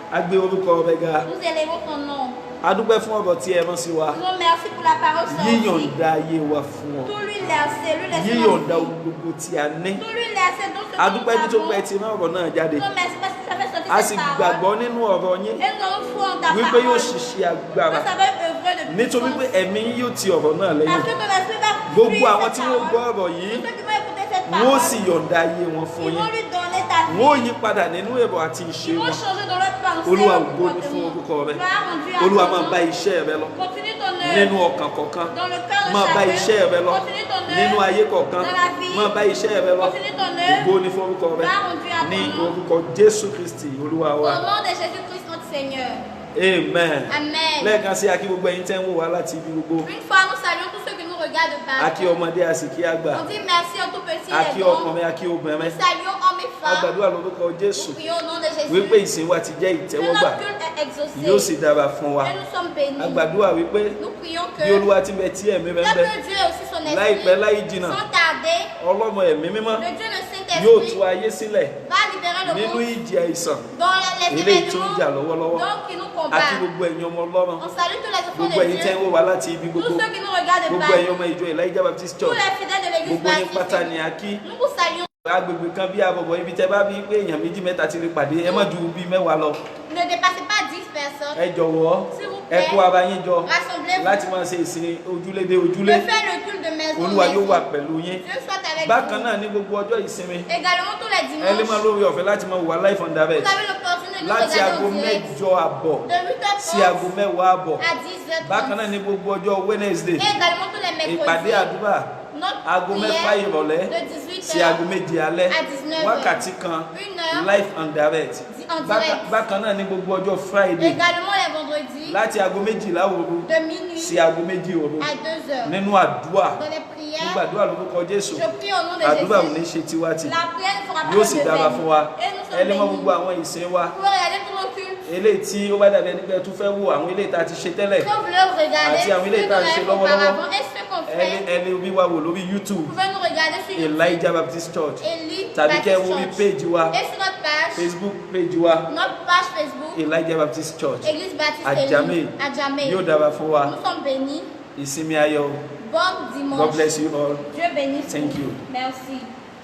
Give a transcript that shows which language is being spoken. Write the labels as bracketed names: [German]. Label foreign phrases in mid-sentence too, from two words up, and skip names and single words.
[Yoruba] gbé orúkọ rẹ ga. [French] Nous élevons ton nom. [Yoruba] A dúpẹ́ fún ọ̀rọ̀ tí ẹ rán sí wa. [French] Nous merci pour la parole sans [Yoruba] Yíyọ̀ǹda ayé wa fún ọ. [French] Tout lui laisser, lui laisser. [Yoruba] Yíyọ̀ǹda gbogbo tí a ní. [French] Tout lui laisser dans ce [Yoruba] A dúpẹ́ nítorí pé ẹ ti rán ọ̀rọ̀ náà jáde. [French] Nous merci parce que ça fait sortir [Yoruba] A [French] cette [Yoruba] sì [French] parole. [Yoruba] gbàgbọ́ nínú ọ̀rọ̀ yín. [French] Et nous avons foi en ta [Yoruba] Wípé [French] parole. [Yoruba] yóò ṣiṣẹ́ agbára. [French] Nous savons œuvrer de [Yoruba] Nítorí pé ẹ̀mí yín yóò ti ọ̀rọ̀ náà [French] Parce [Yoruba] lẹ́yìn. [French] que ton esprit va [Yoruba] Gbogbo àwọn [French] cette [Yoruba] tí wọ́n gbọ́ [French] parole. [Yoruba] ọ̀rọ̀ yìí, [French] Tous ceux qui vont écouter cette [Yoruba] wọ́n ó [French] parole, [Yoruba] sì yọ̀ǹda ayé wọn fún [French] ils [Yoruba] yín. [French] vont lui donner ta vie. [Yoruba] Wọ́n ó yí padà nínú èrò àti ìṣe [French] Ils vont [Yoruba] wọn. [French] changer dans leur pensée. [Yoruba] Olúwa [French] leur [Yoruba] ògo ni fún [French] comportement. [Yoruba] orúkọ rẹ. [French] Gloire rendue à [Yoruba] Olúwa [French] ton [Yoruba] máa [French] nom. [Yoruba] bá iṣẹ́ rẹ lọ. [French] Continue ton [Yoruba] Nínú [French] œuvre. [Yoruba] ọkàn kọ̀ọ̀kan. [French] Dans le cœur de [Yoruba] Máa bá [French] chacun. [Yoruba] iṣẹ́ rẹ lọ. [French] Continue ton œuvre. [Yoruba] Nínú ayé kọ̀ọ̀kan. [French] Dans la vie. [Yoruba] Máa bá iṣẹ́ rẹ lọ. [French] Continue ton œuvre. [Yoruba] Ògo ni fún orúkọ rẹ. [French] Gloire rendue à [Yoruba] Ní [French] ton nom. [Yoruba] orúkọ Jésù Kristi Olúwa [French] Au [Yoruba] wa. [French] nom de Jésus-Christ notre Seigneur. [Yoruba] Amen. [French] Amen. [Yoruba] Lẹ́ẹ̀kan sí akí gbogbo ẹ̀yin tẹ́ ń wò wá láti ibi gbogbo. [French] Une fois, nous saluons tous ceux qui nous regardent [Yoruba] Akí [French] partout. [Yoruba] ọmọdé a sì kí àgbà. [French] On dit merci aux tout petits et [Yoruba] Akí [French] les grands. [Yoruba] ọkùnrin, akí obìnrin. [French] Nous saluons hommes et [Yoruba] A [French] femmes. [Yoruba] gbàdúrà lórúkọ Jésù. [French] Nous prions au nom de Jésus. [Yoruba] Wípé ìsìn wa ti jẹ́ [French] Que [Yoruba] ìtẹ́wọ́gbà. [French] notre culte est exaucé. [Yoruba] Yóò sì dára fún wa. [French] Et nous sommes bénis. [Yoruba] A gbàdúrà wípé [French] Nous prions [Yoruba] bí [French] que [Yoruba] Olúwa ti bẹ tí ẹ̀mí rẹ ń bẹ. [French] que Dieu aussi son [Yoruba] Láìpẹ́ [French] esprit, [Yoruba] láì jìnnà. [French] sans tarder, [Yoruba] Ọlọ́mọ ẹ̀mí mímọ́ [French] le Dieu le [Yoruba] yóò [French] Saint-Esprit [Yoruba] tú ayé sílẹ̀ [French] va libérer le [Yoruba] nínú [French] monde [Yoruba] ìjì àìsàn [French] dans les [Yoruba] eléyìí tó ń jà [French] événements [Yoruba] lọ́wọ́lọ́wọ́. [French] donc qui nous [Yoruba] Àti [French] combattent. [Yoruba] gbogbo ẹ̀yin ọmọ Ọlọ́run. [French] On salue tous les enfants [Yoruba] Gbogbo [French] de [Yoruba] ẹ̀yin tẹ́ ń [French] Dieu, [Yoruba] wò wá láti ibi [French] tous [Yoruba] gbogbo. [French] ceux qui nous regardent [Yoruba] Gbogbo ẹ̀yin [French] partout, [Yoruba] ọmọ ìjọ Elijah Baptist [French] tous [Yoruba] Church. [French] les fidèles de l'église [Yoruba] Gbogbo yín pátá ni [French] baptiste. [Yoruba] a kí. [French] Nous vous saluons. [Yoruba] Agbègbè kan bí Àbọ̀bọ̀ ibi tẹ́ bá bí pé èèyàn méjì mẹ́ta ti lè pàdé ẹ má ju bí mẹ́wàá lọ. [French] Ne dépassez pas 10 personnes. [Yoruba] Ẹ jọ̀wọ́ [French] S'il vous [Yoruba] ẹ kó [French] plaît, [Yoruba] ara yín jọ [French] rassemblez-vous. [Yoruba] láti máa ṣe ìsìn ojúlé dé [French] De [Yoruba] ojúlé. [French] faire le culte de maison. [Yoruba] Olúwa yóò wà [French] maison. [Yoruba] pẹ̀lú yín. [French] Dieu soit avec [Yoruba] Bákan [French] vous. [Yoruba] náà ní gbogbo ọjọ́ ìsinmi [French] Également tous les [Yoruba] ẹ lè máa [French] dimanches, [Yoruba] lórí ọ̀fẹ́ láti máa wà [English] live on [Yoruba] direct [French] vous avez l'opportunité de nous [Yoruba] láti [French] regarder [Yoruba] aago [French] en direct. [Yoruba] mẹ́jọ àbọ̀ [French] De 8h30 [Yoruba] sí aago mẹ́wàá àbọ̀. [French] à 10h30. [Yoruba] Bákan náà ní gbogbo ọjọ́ Wednesday [French] Et également tous les [Yoruba] ìpàdé [French] mercredis. [Yoruba] àdúrà [French] Notre [Yoruba] aago mẹ́fà [French] prière [Yoruba] ìrọ̀lẹ́ [French] de 18h [Yoruba] sí aago méje alẹ́ [French] à 19h. [Yoruba] wákàtí kan [French] 1 heure [English] live on direct. [French] en direct. [Yoruba] Bákan náà ní gbogbo ọjọ́ Friday [French] Également les vendredis [Yoruba] láti aago méjìlá òru [French] de minuit [Yoruba] sí aago méjì òru [French] à 2h. [Yoruba] nínú àdúrà. [French] Dans les [Yoruba] Mo [French] prières, [Yoruba] gbàdúrà lórúkọ Jésù [French] je prie au nom de [Yoruba] àdúrà ò ní [French] Jésus. [Yoruba] ṣe tiwa tì [French] La prière ne fera pas [Yoruba] yóò [French] de [Yoruba] sì dára fún wa. [French] Et nous [Yoruba] Ẹ lè [French] sommes [Yoruba] mọ [French] bénis. [Yoruba] gbogbo àwọn ìsìn wa [French] Vous pouvez regarder tous nos cultes. [Yoruba] eléyìí tí ó bá dàbí ẹni pé ẹ tún fẹ́ wo àwọn eléyìí tá a ti ṣe tẹ́lẹ̀. [French] Quand vous le regardez, [Yoruba] Àti àwọn ilé [French] ceux [Yoruba] ìta [French] qu'on a [Yoruba] ṣe [French] fait [Yoruba] lọ́wọ́lọ́wọ́. [French] auparavant et ceux qu'on fait, [Yoruba] Ẹ lè rí wa wò lórí YouTube [French] vous pouvez nous regarder sur YouTube. [Yoruba] Elijah Baptist Church [French] Eli [Yoruba] tàbí kẹ́ ẹ wo [French] Baptist [Yoruba] bí [French] Church. [Yoruba] péèjì wa [French] Et sur notre page, [Yoruba] Facebook péèjì wa [French] notre page Facebook, [Yoruba] Elijah Baptist Church. [French] Église Baptiste [Yoruba] Àjàmé [French] Eli, Àjàmé. [Yoruba] yóò dára fún wa. [French] Nous sommes bénis. [Yoruba] Ìsinmi ayọ̀. [French] Bon [English] God [French] dimanche. [English] bless you all. [French] Dieu bénisse. [English] Thank [French] vous. [English] you. [French] Merci.